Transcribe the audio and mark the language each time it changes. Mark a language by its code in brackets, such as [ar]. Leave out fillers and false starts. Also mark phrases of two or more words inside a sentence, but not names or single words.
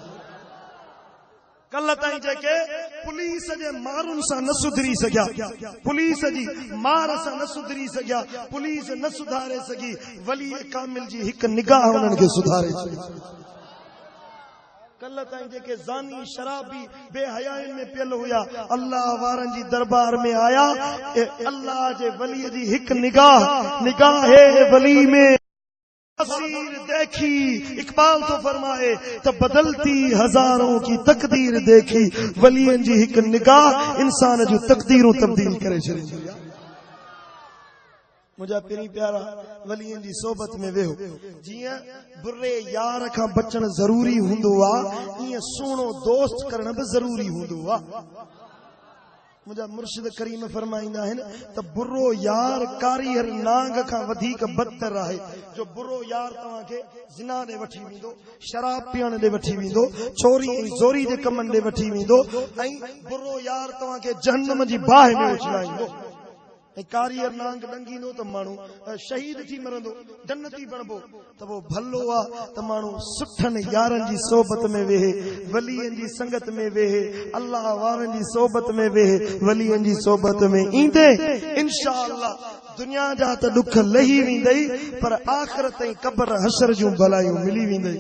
[sd] कल ताईं जेके पुलिस जे मारुनि सां न सुधरी सघिया पुलिस जी मार सां न सुधरी सघिया पुलिस न सुधारे सघी वली कामिल जी हिकु निगाह उन्हनि खे सुधारे सघी कल ताईं जेके ज़ानी शराबी बेहयाइन में पियल हुया अल्लाह वारनि जी दरबार में आया अल्लाह जे वली जी हिकु निगाह है वली में तस्वीर देखी इकबाल तो फरमाए [ur] تو بدلتی ہزاروں کی تقدیر دیکھی [sd] वलियन जी हिकु निगाह इंसान जो तकदीरूं तब्दील करे छॾींदी आहे मुझा पिरी प्यारा वलियन जी सोबत में वेहो जियां बुरे यार खां बचण जरूरी हुंदो आ ईअं सुहिणो दोस्त करण भी जरूरी हुंदो आ मुझा मुर्शिद करीम फरमाईंदा आहिनि त बुरो यार कारीहर नांग खां वधीक बदतर आहे जो बुरो यार तव्हांखे ज़िना ॾे वठी वेंदो शराब पीअण ॾे वठी वेंदो चोरी ऐं ज़ोरी जे कमनि ॾे वठी वेंदो ऐं बुरो यार तव्हांखे जहन्नम जी बाहि में उछलाईंदो कारियर नांग डंगींदो त माण्हू शहीद थी मरंदो जन्नती बणबो त वो भलो आहे त माण्हू सुठनि यारनि जी सोबत में वेहे वलीअनि जी संगत में वेहे अल्लाह वारनि जी सोबत में वेहे वलीअनि जी सोबत में ईंदे इंशाअल्लाह दुनिया जा त दुख लही वेंदई पर आख़िरत ऐं क़ब्र हशर जूं भलायूं मिली वेंदई।